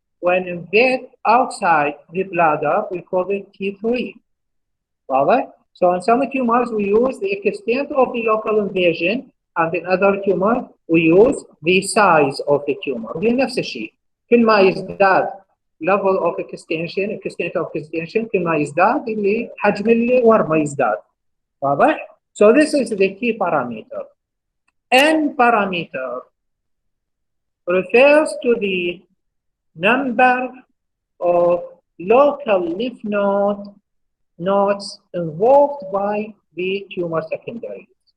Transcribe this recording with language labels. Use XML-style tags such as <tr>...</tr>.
<en>When invade outside the bladder, we call it T3. Right? So in some tumors, we use the extent of the local invasion, and in other tumors, we use the size of the tumor.</en> <ar>هي نفس الشيء. كل ما يزداد</ar> <en>level of extension, extent of extension,</en> <ar>كل ما يزداد اللي حجم الورمة يزداد.</ar> <en>واضح؟ So this is the key parameter. N parameter refers to the number of local lymph nodes involved by the tumor secondary.</en>